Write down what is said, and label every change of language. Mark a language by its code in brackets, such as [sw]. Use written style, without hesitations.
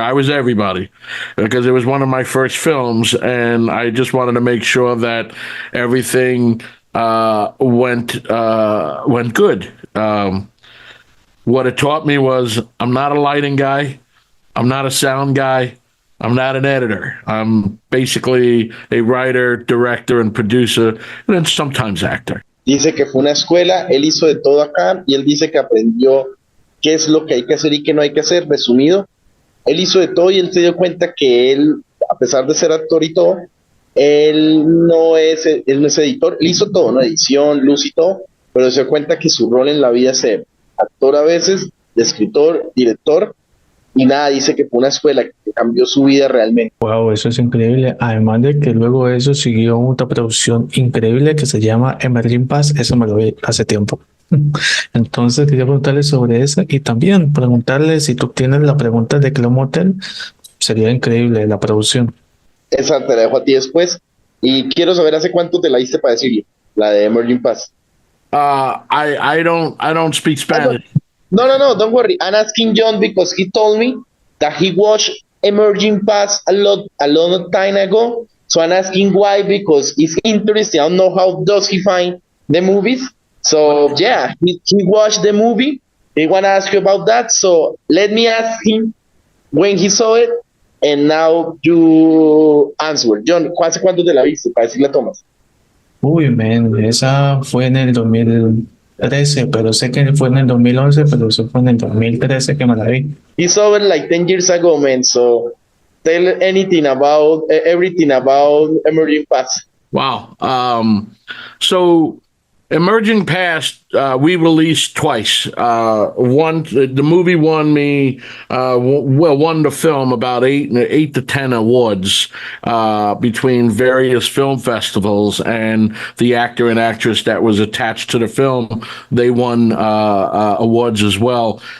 [en] I was everybody because it was one of my first films, and I just wanted to make sure that everything went good. What it taught me was I'm not a lighting guy, I'm not a sound guy, I'm not an editor. I'm basically a writer, director, and producer, and then sometimes actor. [es] Dice que fue una escuela, él hizo de todo acá y él dice que aprendió qué es lo que hay que hacer y qué no hay que hacer. Resumido, él hizo de todo y él se dio cuenta que él, a pesar de ser actor y todo, él no es editor, él hizo todo, ¿no? Edición, luz y todo, pero se dio cuenta que su rol en la vida es ser actor a veces, de escritor, director, y nada, dice que fue una escuela que cambió su vida realmente. Wow, eso es increíble. Además de que luego de eso siguió otra producción increíble que se llama Emerging Pass. Eso me lo vi hace tiempo. Entonces quería preguntarle sobre eso y también preguntarle si tú tienes la pregunta de Club Motel. Sería increíble la producción. Esa te la dejo a ti después. Y quiero saber hace cuánto te la diste para decirle, la de Emerging Pass. [en] I don't speak Spanish. No, don't worry. I'm asking John because he told me that he watched Emerging Pass a lot of time ago. So I'm asking why, because it's interesting. I don't know how does he find the movies. So yeah, he watched the movie. He want to ask you about that. So let me ask him when he saw it. And now you answer. [es] John, ¿hace cuánto te la viste? Para decirle a Thomas. Uy, man, esa fue en el 2013, pero sé que fue en el 2011, pero eso fue en el 2013 que me la vi. [en] He saw it like 10 years ago, man. So tell everything about Emerging Pass. Wow. So Emerging Past, we released twice. One, the movie won me, won the film about eight to 10 awards between various film festivals, and the actor and actress that was attached to the film, they won awards as well.